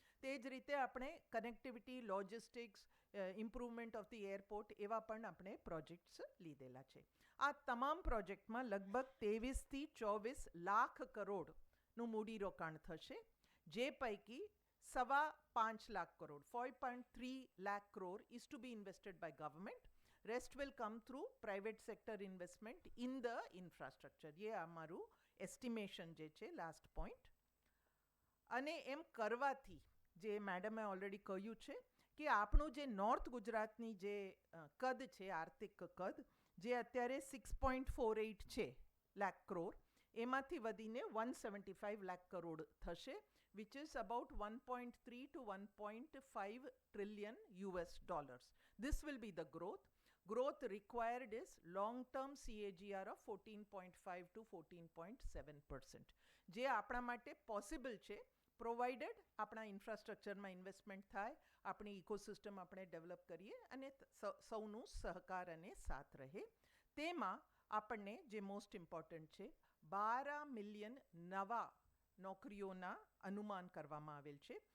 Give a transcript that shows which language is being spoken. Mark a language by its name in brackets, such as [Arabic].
[Gujarati] તે જ રીતે આપણે connectivity, logistics, improvement of the airport, એવા પણ આપણે પ્રોજેક્ટ્સ લીધેલા છે. આ તમામ પ્રોજેક્ટમાં લગભગ 23થી 24 લાખ કરોડનું મૂડીરોકાણ થશે, જે પૈકી 5.25 lakh crore, [English] 5.3 lakh crore is to be invested by government. Rest will come through private sector investment in the infrastructure. [Gujarati] ये અમારું એસ્ટિમેશન જે છે, લાસ્ટ પોઈન્ટ. અને એમ કરવાથી જે મેડમે ઓલરેડી કહ્યું છે કે આપણું જે નોર્થ ગુજરાતની જે કદ છે, આર્થિક કદ, જે અત્યારે 6.48 છે લાખ કરોડ, એમાંથી વધીને 175 લાખ કરોડ થશે, [English] which is about 1.3 to 1.5 trillion US dollars. This will be the growth. Growth required is long-term CAGR of 14.5 to 14.7%. [Gujarati] જે આપણા માટે પોસિબલ છે, પ્રોવાઇડેડ આપણા ઇન્ફ્રાસ્ટ્રક્ચરમાં ઇન્વેસ્ટમેન્ટ થાય, આપણી ઇકોસિસ્ટમ આપણે ડેવલપ કરીએ અને સૌનું સહકાર અને સાથ રહે. તેમાં આપણને જે મોસ્ટ ઇમ્પોર્ટન્ટ છે, 12 મિલિયન નવા નોકરીઓના અનુમાન કરવામાં આવેલ છે.